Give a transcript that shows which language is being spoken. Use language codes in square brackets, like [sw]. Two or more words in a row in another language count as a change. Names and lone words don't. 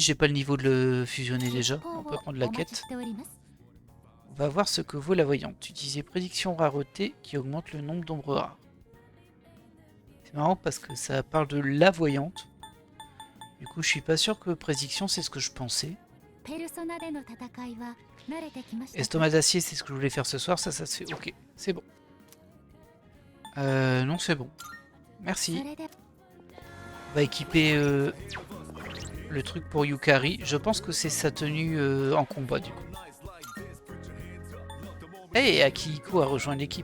[fr] J'ai pas le niveau de le fusionner déjà. On peut prendre la quête. On va voir ce que vaut la voyante. Utiliser prédiction rareté qui augmente le nombre d'ombres rares. C'est marrant parce que ça parle de la voyante. Du coup, je suis pas sûr que prédiction, c'est ce que je pensais. [ja] ペルソナでの戦いは慣れてきましたか？ [fr] Estomac d'acier, c'est ce que je voulais faire ce soir, ça se fait. Ok, c'est bon. Non, c'est bon. Merci. [ja] それで [fr] On va équiper le truc pour Yukari. Je pense que c'est sa tenue en combat du coup. Hey, Akihiko a rejoint l'équipe.